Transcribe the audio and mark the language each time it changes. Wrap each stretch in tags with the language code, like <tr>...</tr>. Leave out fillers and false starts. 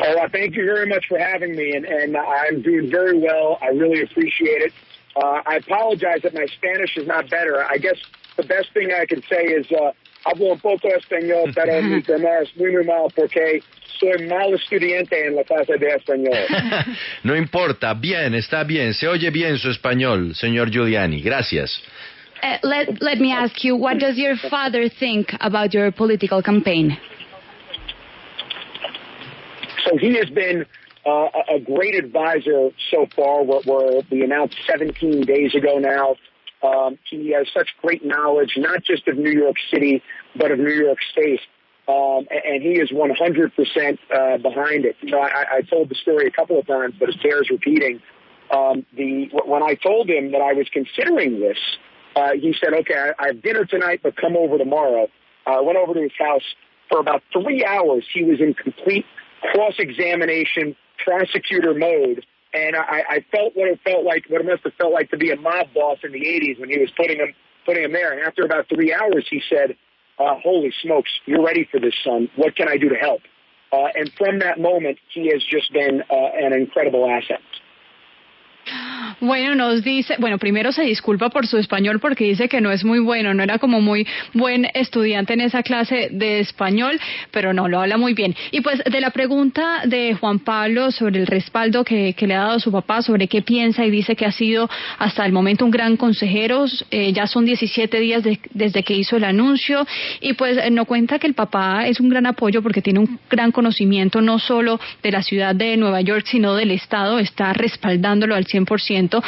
<en>Thank you very much for having me, and I'm doing very well. I really appreciate it. I apologize that my Spanish is not better. I guess the best thing I can say is</en> <es>hablo un poco español, pero mi tema es muy mal porque soy mal estudiante en la clase de español. No importa, bien, está bien. Se oye bien su español, señor Giuliani. Gracias.</es> <en>Let me ask you, what does your father think about your political campaign? So he has been a great advisor so far. We announced 17 days ago now. He has such great knowledge, not just of New York City, but of New York State. And he is 100% behind it. You know, I told the story a couple of times, but it bears repeating. When I told him that I was considering this, he said, okay, I have dinner tonight, but come over tomorrow. I went over to his house. For about 3 hours, he was in complete cross-examination, prosecutor mode, and I felt what it must have felt like to be a mob boss in the 80s when he was putting him there. And after about 3 hours, he said, holy smokes, you're ready for this, son. What can I do to help? And from that moment, he has just been an incredible asset.</en> <es>Bueno, nos dice, primero se disculpa por su español porque dice que no es muy bueno, no era como muy buen estudiante en esa clase de español, pero no, lo habla muy bien. Y pues de la pregunta de Juan Pablo sobre el respaldo que le ha dado su papá, sobre qué piensa, y dice que ha sido hasta el momento un gran consejero, ya son 17 días desde que hizo el anuncio, y pues nos cuenta que el papá es un gran apoyo porque tiene un gran conocimiento no solo de la ciudad de Nueva York, sino del estado, está respaldándolo al 100%.</es>